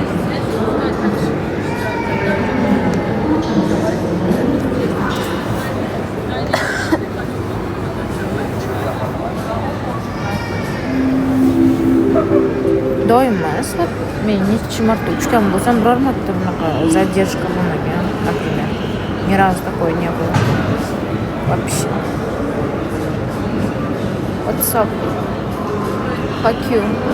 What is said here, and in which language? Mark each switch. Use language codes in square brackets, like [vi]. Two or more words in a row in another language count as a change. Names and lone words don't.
[uz] Doim emas, men necha marta uchgan bo'lsam, biror marta bunaqa задержка bo'lmagan, например. [ru] Ни разу такое не было. Вообще. [en] What's up? Fuck you.